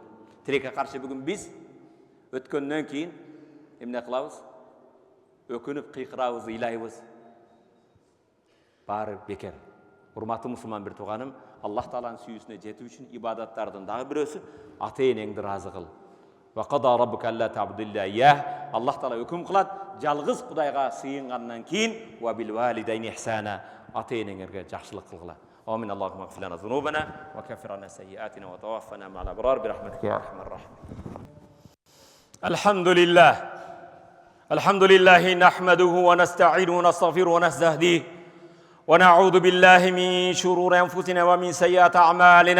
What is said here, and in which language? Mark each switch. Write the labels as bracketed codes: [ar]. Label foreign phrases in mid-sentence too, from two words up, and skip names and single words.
[ky] Тилекке каршы бүгүн биз өткөндөн кийин эмне кылабыз? Өкүнүп кыйкырабыз, ыйлайбыз. Баары бекер. Урматтуу мусулман бир тууганым, Аллах Тааланын сүйүүсүнө жетүү үчүн ибадаттардын дагы бирөөсү ата-энеңди ыраазы кыл. [ar] وقضى ربك ألا تعبدوا إلا إياه. [ky] Аллах Таала өкүм кылат, жалгыз Кудайга сыйынгандан кийин [ar] وبالوالدين إحسانا, [ky] ата-энеңерге жакшылык кылгыла. [ar] آمين. اللهم اغفر لنا ذنوبنا وكفر عنا سيئاتنا وتوفنا مع الأبرار برحمتك يا أرحم الراحمين. الحمد لله نحمده ونستعينه ونستغفره ونستهديه ونعوذ بالله من شرور أنفسنا ومن سيئات أعمالنا.